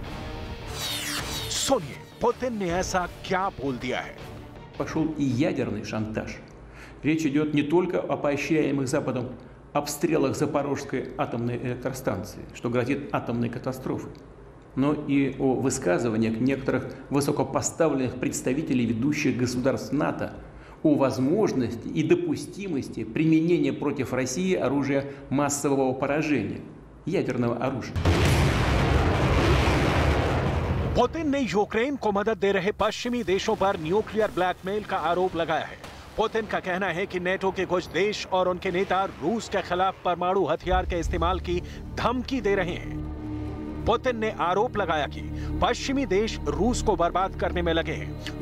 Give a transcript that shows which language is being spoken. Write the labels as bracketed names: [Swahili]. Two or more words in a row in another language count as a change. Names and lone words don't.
[Hindi] सुनिए पुतिन ने ऐसा क्या बोल दिया है। [Russian] Пошел и ядерный шантаж. Речь идет не только о поощряемых Западом обстрелах Запорожской атомной электростанции, что грозит атомной катастрофой, но и о высказываниях некоторых высокопоставленных представителей ведущих государств НАТО о возможности и допустимости применения против России оружия массового поражения, ядерного оружия. [Hindi] पुतिन ने यूक्रेन को मदद दे रहे पश्चिमी देशों पर [English] nuclear blackmail [Hindi] का आरोप लगाया है। पुतिन का कहना है कि नेटो के कुछ देश और उनके नेता रूस के खिलाफ परमाणु हथियार के इस्तेमाल की धमकी दे रहे हैं। पुतिन ने आरोप लगाया कि पश्चिमी देश रूस को बर्बाद करने में लगे हैं।